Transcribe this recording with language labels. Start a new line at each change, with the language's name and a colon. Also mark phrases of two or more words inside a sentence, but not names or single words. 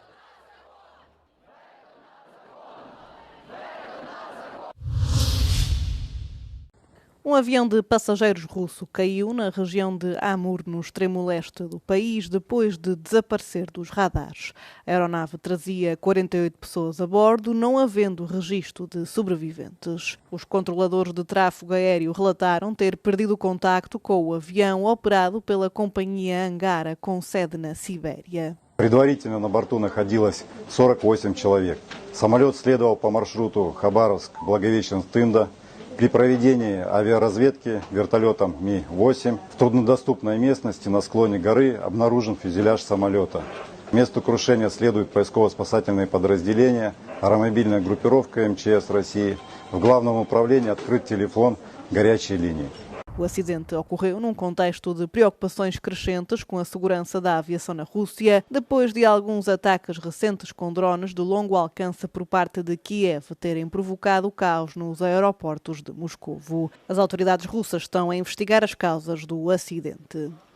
Portuguese: Um avião de passageiros russo caiu na região de Amur, no extremo leste do país, depois de desaparecer dos radares. A aeronave trazia 48 pessoas a bordo, não havendo registro de sobreviventes. Os controladores de tráfego aéreo relataram ter perdido o contacto com o avião operado pela companhia Angara, com sede na Sibéria.
Russian: Предварительно на борту находилось 48 человек. Самолет следовал по маршруту Хабаровск-Благовещенск-Тында. При проведении авиаразведки вертолетом Ми-8 в труднодоступной местности на склоне горы обнаружен фюзеляж самолета. К месту крушения следуют поисково-спасательные подразделения, аэромобильная группировка МЧС России. В главном управлении открыт телефон горячей линии.
Portuguese: O acidente ocorreu num contexto de preocupações crescentes com a segurança da aviação na Rússia, depois de alguns ataques recentes com drones de longo alcance por parte de Kiev terem provocado caos nos aeroportos de Moscovo. As autoridades russas estão a investigar as causas do acidente.